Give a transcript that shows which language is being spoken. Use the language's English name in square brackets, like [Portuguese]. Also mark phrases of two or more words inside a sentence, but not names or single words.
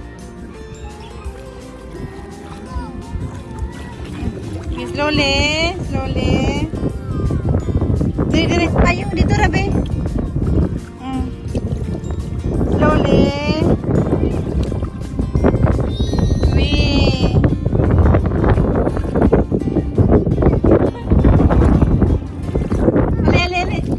[English] Okay, slowly, slowly. [Cebuano] Diri, diri. Ayaw, dito, Rabe. [English] Slowly. Wee. [Cebuano] Ali, ali, ali.